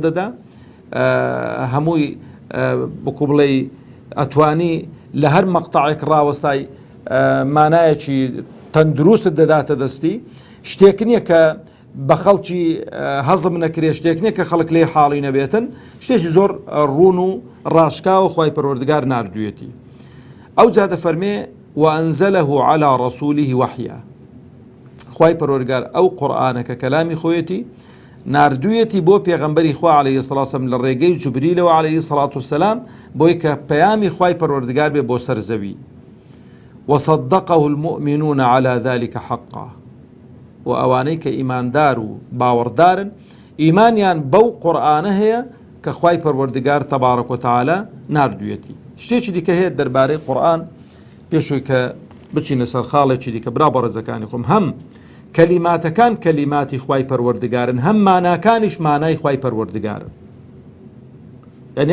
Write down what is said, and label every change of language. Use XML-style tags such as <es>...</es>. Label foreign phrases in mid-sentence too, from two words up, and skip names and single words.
<ckb>دەدا هەمووی بکو بڵێ ئەتوانی لە هەر مەقتەعێک ڕاوەستای مانایەکی تەندروست دەداتە دەستی شتێک نییە کە بە خەڵکی هەزم نەکرێ شتێک نییە کە خەڵک لێ حاڵی نەبێتن شتێکی زۆر ڕوون و ڕاشکاوە خوای پەروەردگار ناردوویەتی ئەو جا دەفەرمێ</ckb> <ar>وأنزله على رسوله وحيا</ar> <ckb>خوای پەروەردگار ئەو قورئانە کە کەلامی خۆیەتی ناردوویەتی بۆ پێغەمبەری خوا</ckb> <ar>عەلەیهی السەڵاتو وەسەلام</ar> <ckb>لە ڕێگەی جوبریلەوە</ckb> <ar>عەلەیهی السەڵاتو وەسەلام</ar> <ckb>بۆی کە پەیامی خوای پەروەردگار بێ بۆ سەر زەوی وصدقه</ckb> <ar>المؤمنون على ذلك حقا</ar> <ckb>و ئەوانەی کە ئیماندار و باوەڕدارن ئیمانیان بەو قورئانە هەیە کە خوای پەروەردگار</ckb> <ar>تەبارەک و تەعالە</ar> <ckb>ناردوویەتی شتێکی دیکە هەیە دەربارەی قورئان پێشووی کە بچینە سەر خاڵێکی دیکە برا بەڕێزەکانی خۆم هەم کەلیماتەکان کەلیماتی خوای پەروەردگارن هەم ماناکانیش مانای خوای پەروەردگارن یعنی</ckb>